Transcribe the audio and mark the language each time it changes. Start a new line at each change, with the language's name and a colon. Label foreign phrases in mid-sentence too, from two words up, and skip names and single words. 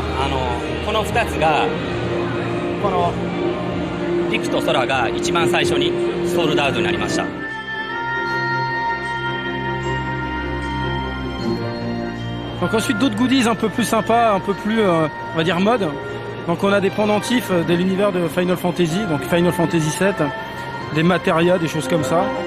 Japanese: この2つがこの陸と空が一番最初にソールドアウトになりました。
French: Donc ensuite d'autres goodies un peu plus sympas, un peu plus on va dire mode. Donc on a des pendentifs de l'univers de Final Fantasy, donc Final Fantasy VII, des matérias, des choses comme ça.